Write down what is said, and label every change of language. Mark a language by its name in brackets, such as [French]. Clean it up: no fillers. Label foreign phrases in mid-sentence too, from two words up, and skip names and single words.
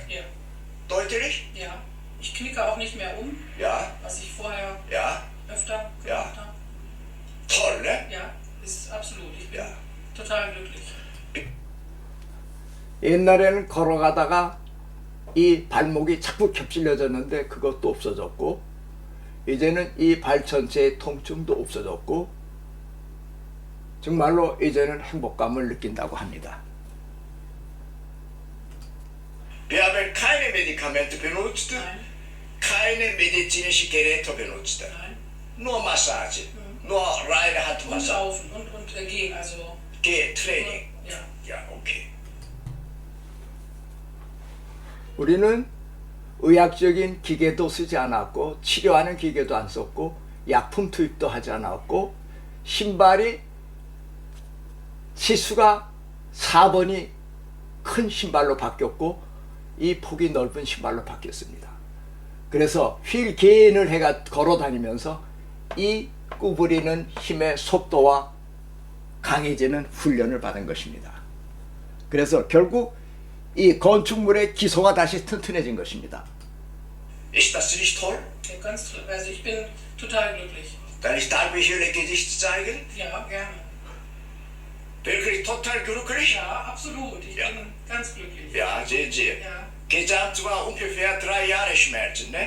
[German] Ja. Deutlich? Ja. Ich knicke auch nicht mehr um, Ja, was ich vorher ja, öfter Ja. gemacht habe. toll, ne? Ja, ist absolut. Ich bin Ja. total glücklich. [Korean] 옛날에는 걸어가다가 이 발목이 자꾸 겹질려졌는데 그것도 없어졌고 이제는 이 발 전체의 통증도 없어졌고 정말로 이제는 행복감을 느낀다고 합니다. [German] Wir haben keine Medikamente benutzt, Nein. keine medizinische Geräte benutzt. Nein. Nur Massage, nur reine Und Handmassage. laufen und gehen, also. Training. Ja. Ja, okay. [Korean] 우리는 의학적인 기계도 쓰지 않았고 치료하는 기계도 안 썼고 약품 투입도 하지 않았고 신발이 치수가 4번이 큰 신발로 바뀌었고 이 폭이 넓은 신발로 바뀌었습니다. 그래서 휠 개인을 해가 걸어 다니면서 이 구부리는 힘의 속도와 강해지는 훈련을 받은 것입니다. 그래서 결국 이 건축물의 기소가 다시 튼튼해진 것입니다. [German] Ist das nicht toll? Ja, ganz toll. Also ich bin total glücklich. Kann ich darüber Ihr Gesicht zeigen? Ja, gerne. Wirklich total glücklich? Ja, absolut. Ich Ja. bin ganz glücklich. Ja, sehen Sie. Ja. Gesamt war ungefähr 3 Jahre Schmerzen, ne?